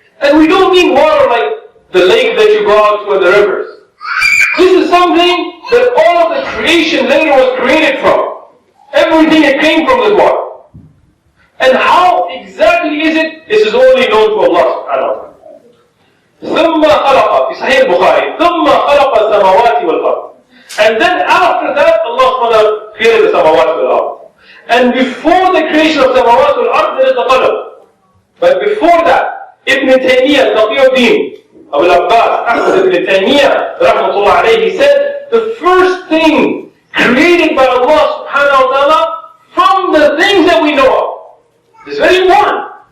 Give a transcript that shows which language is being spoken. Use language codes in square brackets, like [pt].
[en] And we don't mean water like the lake that you go out to and the rivers. This is something that all of the creation later was created from. Everything that came from this water. And how exactly is it? This is only known to Allah subhanahu wa ta'ala. [ar] ثُمَّ خَلَقَ في صحيح البخاري ثُمَّ خَلَقَ السَّمَاوَاتِ وَالْأَرْضِ. [en] And then after that, Allah subhanahu wa ta'ala created the samawat wal-ard. And before the creation of samawat wal-ard, there is the qalam. But before that, Ibn Taymiyyah, Taqiyuddin, Al-Rribat, Ahmad Ibn Taymiyyah, rahmatullah alayhi, said, the first thing created by Allah subhanahu wa ta'ala from the things that we know of. It's very important.